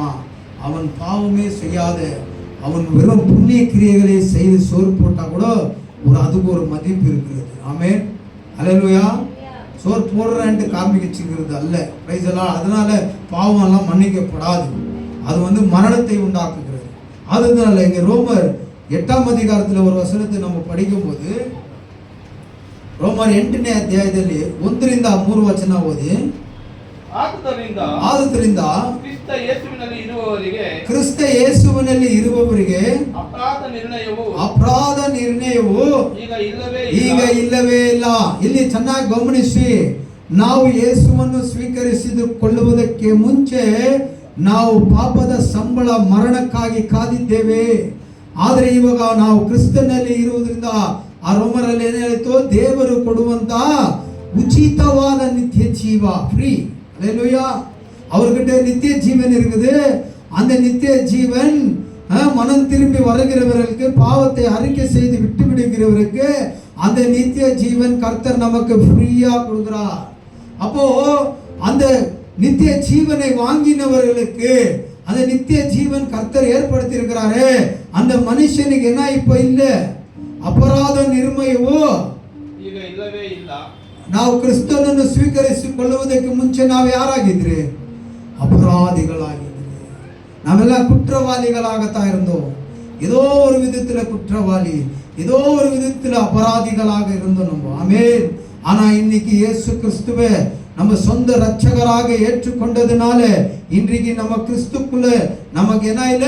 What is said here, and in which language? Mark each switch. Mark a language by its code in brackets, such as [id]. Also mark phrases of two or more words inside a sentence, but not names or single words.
[ta] அவன் பாவமே செய்யாத, அவன் வெறும் புண்ணிய கிரியைகளை செய்து சோறு போட்டா கூட அதுக்கு ஒரு மதிப்பு இருக்கிறது. ஆமென். அல்லேலூயா. சோறு போடுறேன்ட்டு காமிக்கிறது அல்ல. பிரைஸ் எல்லாம். அதனால பாவம் எல்லாம் மன்னிக்கப்படாது. அது மரணத்தை உண்டாக்குகிறது. அதனால இங்க ரோமர் 8ஆம் அதிகாரத்தில் ஒரு வசனத்தை நம்ம படிக்கும் போது [kn] ರೋಮರ್ 8ನೇ ಅಧ್ಯಾಯದಲ್ಲಿ 1ರಿಂದ 3 ವಚನ ಓದಿ. ಆದುದರಿಂದ ಕ್ರಿಸ್ತ ಯೇಸುವಿನಲ್ಲಿ ಇರುವವರಿಗೆ ಅಪರಾಧ ನಿರ್ಣಯವು ಈಗ ಇಲ್ಲವೇ ಇಲ್ಲ. ಇಲ್ಲಿ ಚೆನ್ನಾಗಿ ಗಮನಿಸಿ. ನಾವು ಯೇಸುವನ್ನು ಸ್ವೀಕರಿಸಿಕೊಳ್ಳುವುದಕ್ಕೆ ಮುಂಚೆ ನಾವು ಪಾಪದ ಸಂಬಳ ಮರಣಕ್ಕಾಗಿ ಕಾದಿದ್ದೇವೆ. ಆದರೆ ಇವಾಗ ನಾವು ಕ್ರಿಸ್ತನಲ್ಲಿ ಇರುವುದರಿಂದ ಆ ರೋಮರಲ್ಲಿ ಏನು ಹೇಳಿತು? ದೇವರು ಕೊಡುವಂತ ಉಚಿತವಾದ ನಿತ್ಯ ಜೀವ, ಫ್ರೀ. [ta] அல்லேலூயா. அவர்கிட்ட நித்திய ஜீவன் இருக்குது. அந்த நித்திய ஜீவன் மனம் திரும்பி வருகிறவர்களுக்கு, பாவத்தை அறிக்கை செய்து விட்டு விடுகிறவருக்கு அந்த நித்திய ஜீவன் கர்த்தர் நமக்கு ஃப்ரீயா கொடுக்கிறார். அப்போ அந்த நித்திய ஜீவனை வாங்கினவர்களுக்கு அந்த நித்திய ஜீவன் கர்த்தர் ஏற்படுத்தி இருக்கிறாரு. அந்த மனுஷனுக்கு என்ன இப்ப இல்ல? [kn] ಅಪರಾಧ ನಿರ್ಮಯವೋ ಈಗ ಇಲ್ಲವೇ ಇಲ್ಲ. ನಾವು ಕ್ರಿಸ್ತನನ್ನು ಸ್ವೀಕರಿಸಿಕೊಳ್ಳುವುದಕ್ಕೆ ಮುಂಚೆ ನಾವು ಯಾರಾಗಿದ್ರಿ? ಅಪರಾಧಿಗಳಾಗಿದ್ರಿ. ನಾವೆಲ್ಲ ಕುற்றವಾಳಿಗಳಾಗುತ್ತಾ இருந்தோம். [ta] ஏதோ ஒரு விதத்துல குற்றவாளி, ஏதோ ஒரு விதத்தில் அபராதிகளாக இருந்தோம் நம்ம. ஆமென். ஆனா இன்னைக்கு இயேசு கிறிஸ்துவை நம்ம சொந்த ரட்சகராக ஏற்றுக்கொண்டதுனால இன்றைக்கு நம்ம கிறிஸ்துக்குள்ள நமக்கு என்ன இல்லை?